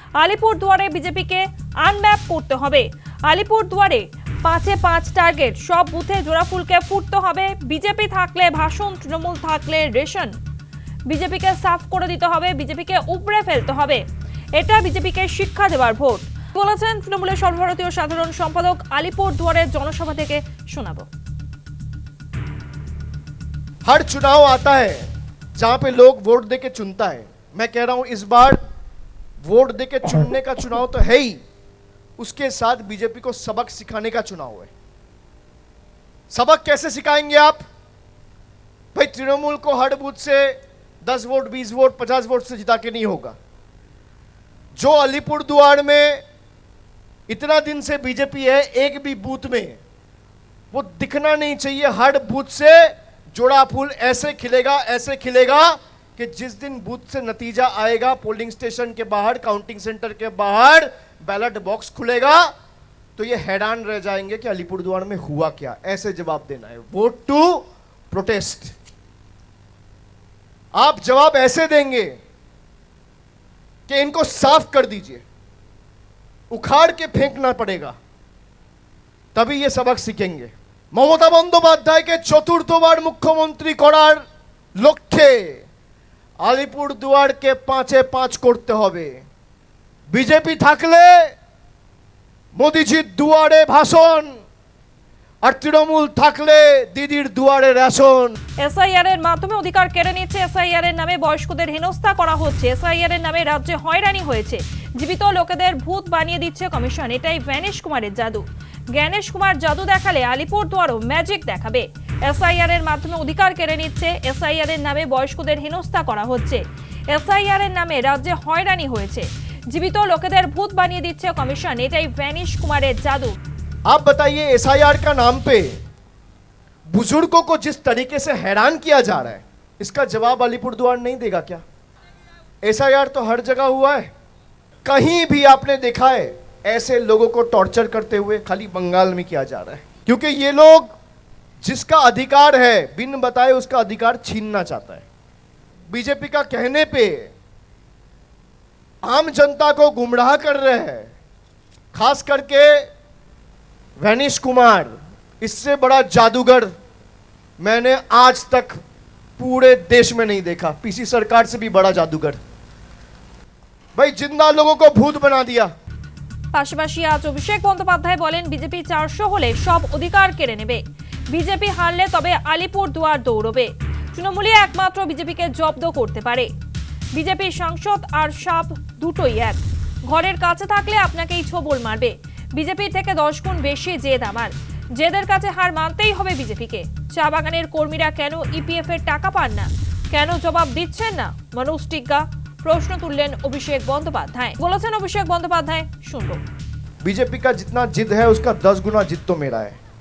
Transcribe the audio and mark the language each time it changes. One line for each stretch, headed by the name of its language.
Bangla: আলিপুরদুয়ারে বিজেপিকে আনম্যাপ করতে হবে। আলিপুরদুয়ারে 5-এ 5 টার্গেট, সব বুথে জোড়াফুলকে ফুটতে হবে। বিজেপি থাকলে ভাষণ, তৃণমূল থাকলে রেশন। বিজেপিকে সাফ করে দিতে হবে, বিজেপিকে উপড়ে ফেলতে হবে। এটা বিজেপিকে শিক্ষা দেওয়ার ভোট বলেছেন তৃণমূলের সর্বভারতীয় সাধারণ সম্পাদক। আলিপুরদুয়ারের জনসভা থেকে শোনাবো।
Hindi: हर चुनाव आता है जहां पे लोग वोट देके चुनता है। मैं कह रहा हूं इस बार वोट देके चुनने का चुनाव तो है ही, उसके साथ बीजेपी को सबक सिखाने का चुनाव है। सबक कैसे सिखाएंगे आप? भाई तृणमूल को हर बूथ से 10 वोट, 20 वोट, 50 वोट से जिता के नहीं होगा। जो अलीपुरद्वार में इतना दिन से बीजेपी है, एक भी बूथ में वो दिखना नहीं चाहिए। हर बूथ से जोड़ा फूल ऐसे खिलेगा कि जिस दिन बूथ से नतीजा आएगा, पोलिंग स्टेशन के बाहर, काउंटिंग सेंटर के बाहर बैलेट बॉक्स खुलेगा, तो ये हैरान रह जाएंगे कि अलीपुरद्वार में हुआ क्या। ऐसे जवाब देना है।
English: Vote to protest.
Hindi: आप जवाब ऐसे देंगे कि इनको साफ कर दीजिए, उखाड़ के फेंकना पड़ेगा, तभी ये सबक सीखेंगे।
Bangla: মমতা বন্দ্যোপাধ্যায়কে চতুর্থবার মুখ্যমন্ত্রী করার লক্ষ্যে আলিপুরদুয়ারকে 5-এ 5 করতে হবে। বিজেপি থাকলে মোদিজির দুয়ারে ভাষণ, আর তৃণমূল থাকলে দিদির দুয়ারে রেশন। এসআইআর এর মাধ্যমে অধিকার কেড়ে নিচ্ছে। এসআইআর এর নামে বয়স্কদের হেনস্থা করা হচ্ছে। এসআইআর এর নামে রাজ্যে হয়রানি হয়েছে। জীবিত লোকেদের ভূত বানিয়ে দিচ্ছে কমিশন। এটাই জ্ঞানেশ কুমারের জাদু। জ্ঞানেশ কুমার জাদু দেখালে আলিপুরদুয়ারও ম্যাজিক দেখাবে। এসআইআর এর মাধ্যমে অধিকার কেড়ে নিচ্ছে। এসআইআর এর নামে বয়স্কদের হেনস্থা করা হচ্ছে। এসআইআর এর নামে রাজ্যে হয়রানি হয়েছে। জীবিত লোকেদের ভূত বানিয়ে দিচ্ছে কমিশন। এটাই জ্ঞানেশ কুমারের জাদু।
Hindi: आप बताइए, एसआईआर का नाम पे बुजुर्गों को जिस तरीके से हैरान किया जा रहा है, इसका जवाब अलीपुरद्वार नहीं देगा क्या? एसआईआर तो हर जगह हुआ है। कहीं भी आपने देखा है ऐसे लोगों को टॉर्चर करते हुए? खाली बंगाल में किया जा रहा है, क्योंकि ये लोग जिसका अधिकार है बिन बताए उसका अधिकार छीनना चाहता है। बीजेपी का कहने पे आम जनता को गुमराह कर रहे हैं। खास करके জ্ঞানেশ कुमार, इससे बड़ा जादूगर मैंने आज तक पूरे देश में नहीं देखा। पीसी सरकार से भी बड़ा जादूगर। भाई जिंदा लोगों को भूत बना दिया।
Bangla: পাশাপাশি আজ অভিষেক বন্দ্যোপাধ্যায় বলেন বিজেপি 400 হলে সব অধিকার কেড়ে নেবে। বিজেপি হারলে তবে আলিপুরদুয়ার দৌড়বে। তৃণমূলই একমাত্র বিজেপিকে জব্দ করতে পারে। বিজেপি সাংসদ আর সাপ দুটোই এক। ঘরের কাছে থাকলে আপনাকেই ছোবল মারবে। বিজেপি থেকে 10 গুণ বেশি জেদ আমার। জেদের কাছে হার মানতেই হবে বিজেপিকে। চা বাগানের কর্মীরা কেন ইপিএফ এর টাকা পান না? কেন জবাব দিচ্ছেন না? মনোজ টিগ্গা প্রশ্ন তুললেন অভিষেক বন্দ্যোপাধ্যায়। বলেছেন অভিষেক বন্দ্যোপাধ্যায়, শুনবো।
Hindi: बीजेपी का जितना जिद है उसका 10 गुना जिद तो मेरा है।